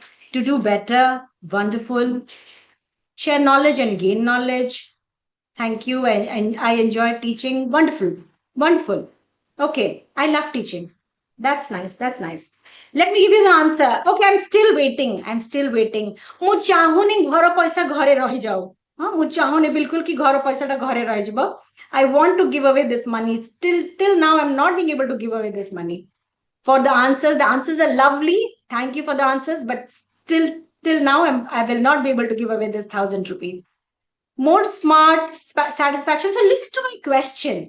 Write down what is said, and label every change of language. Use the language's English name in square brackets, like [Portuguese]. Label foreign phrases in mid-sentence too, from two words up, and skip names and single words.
[English] To do better. Wonderful. Share knowledge and gain knowledge. Thank you. And I enjoy teaching. Wonderful. Okay. I love teaching. That's nice. Let me give you the answer. Okay, I'm still waiting. [Odia] ମୁଁ ଚାହୁଁନି ଘର ପଇସା ଘରେ ରହିଯାଉ ମୁଁ ଚାହୁଁନି ବିଲକୁଲ କି ଘର ପଇସାଟା ଘରେ ରହିଯିବ. [English] I want to give away this money. Till now I'm not being able to give away this money. For the answers are lovely. Thank you for the answers, but still till now I will not be able to give away this 1,000 rupees. More smart satisfaction. So listen to my question.